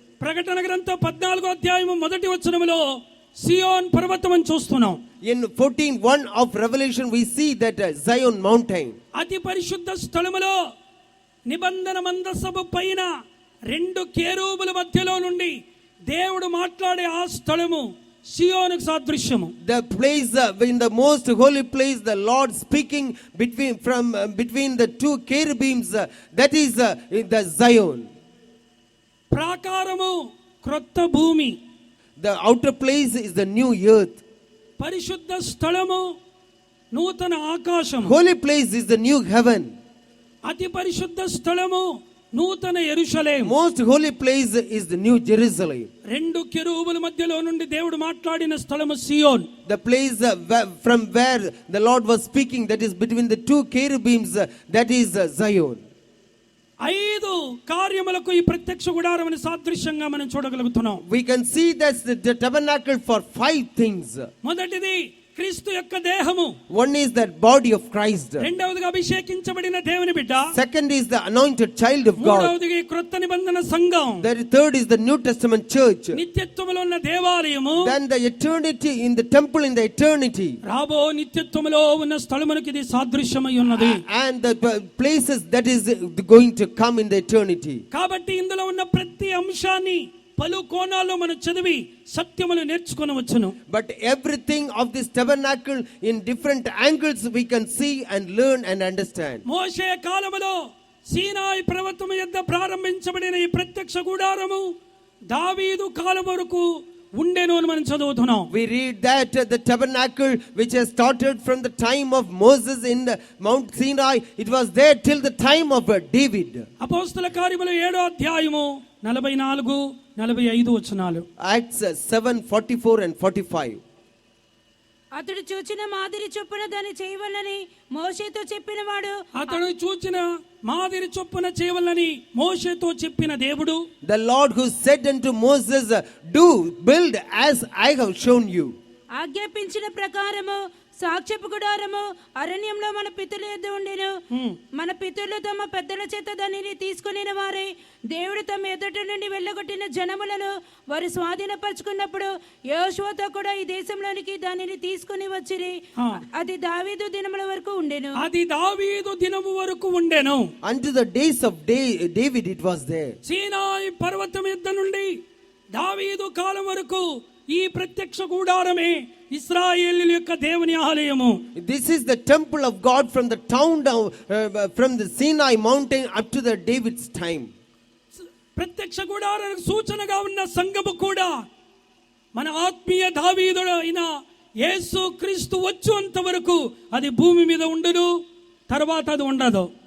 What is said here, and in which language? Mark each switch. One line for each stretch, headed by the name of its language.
Telugu: ప్రకటన గ్రంథం 14వ అధ్యాయము మొదటి వచనములో సియోన్ పర్వతం అని చూస్తున్నాం.
English: In 14:1 of Revelation we see that Zion mountain.
Telugu: అతి పరిశుద్ధ స్థలములో నిబంధన మందసపు పైన 2 కేరూబుల మధ్యలో నుండి దేవుడు మాట్లాడే ఆ స్థలము సియోనుకు సాదృశ్యము.
English: The place in the most holy place, the Lord speaking between the 2 cherubims, that is the Zion.
Telugu: ప్రాకారము క్రొత్త భూమి.
English: The outer place is the new earth.
Telugu: పరిశుద్ధ స్థలము నూతన ఆకాశము.
English: Holy place is the new heaven.
Telugu: అతి పరిశుద్ధ స్థలము నూతన యెరూషలేము.
English: Most holy place is the new Jerusalem.
Telugu: 2 కెరూబుల మధ్యలో నుండి దేవుడు మాట్లాడిన స్థలము సియోన్.
English: The place from where the Lord was speaking, that is between the 2 cherubims, that is Zion.
Telugu: 5 కార్యములకు ఈ ప్రత్యక్ష గుడారముని సాదృశ్యంగా మనం చూడగలుగుతున్నాం.
English: We can see that's the tabernacle for 5 things.
Telugu: మొదటిది క్రీస్తు యొక్క దేహము.
English: One is that body of Christ.
Telugu: రెండవదిగా అభిషేకించబడిన దేవుని బిడ్డ.
English: Second is the anointed child of God.
Telugu: మూడవదిగా క్రొత్త నిబంధన సంఘం.
English: The third is the New Testament church.
Telugu: నిత్యత్వములో ఉన్న దేవాలయము.
English: Then the eternity in the temple in the eternity.
Telugu: రాబో నిత్యత్వములో ఉన్న స్థలమునకు ఇది సాదృశ్యమై ఉన్నది.
English: And the places that is going to come in the eternity.
Telugu: కాబట్టి ఇందులో ఉన్న ప్రతి అంశాన్ని పలు కోణాల్లో మనం చదివి సత్యములు నేర్చుకొనవచ్చును.
English: But everything of this tabernacle in different angles we can see and learn and understand.
Telugu: మోషే కాలములో సీనాయి పర్వతము యొద్ద ప్రారంభించబడిన ఈ ప్రత్యక్ష గుడారము దావీదు కాలం వరకు ఉండెను అని మనం చదువుతున్నాం.
English: We read that the tabernacle which has started from the time of Moses in Mount Sinai, it was there till the time of David.
Telugu: అపోస్తల కార్యములు 7వ అధ్యాయము 44, 45 వచనాలు.
English: Acts 7:44 and 45.
Telugu: అతడు చూచిన మాదిరి చొప్పున దాన్ని చేయవలనని మోషేతో చెప్పినవాడు. అతడు చూచిన మాదిరి చొప్పున చేయవలనని మోషేతో చెప్పిన దేవుడు.
English: The Lord who said unto Moses, do build as I have shown you.
Telugu: ఆజ్ఞాపించిన ప్రకారము సాక్ష్యపు గుడారము అరణ్యంలో మన పితరుల యొద్ద ఉండెను. మన పితరులు తమ పెద్దల చేత దానిని తీసుకొనిన వారే దేవుడు తమ ఎదుట నుండి వెళ్ళగొట్టిన జనములను వారు స్వాధీనపరుచుకున్నప్పుడు యోషువతో కూడా ఈ దేశంలోనికి దానిని తీసుకొని వచ్చిరి. అది దావీదు దినముల వరకు ఉండెను. అది దావీదు దినము వరకు ఉండెను.
English: Unto the days of David it was there.
Telugu: సీనాయి పర్వతం యొద్ద నుండి దావీదు కాలం వరకు ఈ ప్రత్యక్ష కూడారమే ఇశ్రాయేలీయుల యొక్క దేవుని ఆలయము.
English: This is the temple of God from the town down from the Sinai mountain up to the David's time.
Telugu: ప్రత్యక్ష కూడారానికి సూచనగా ఉన్న సంఘము కూడా మన ఆత్మీయ దావీదుడు అయిన యేసు క్రీస్తు వచ్చేంత వరకు అది భూమి మీద ఉండదు, తర్వాత అది ఉండదు.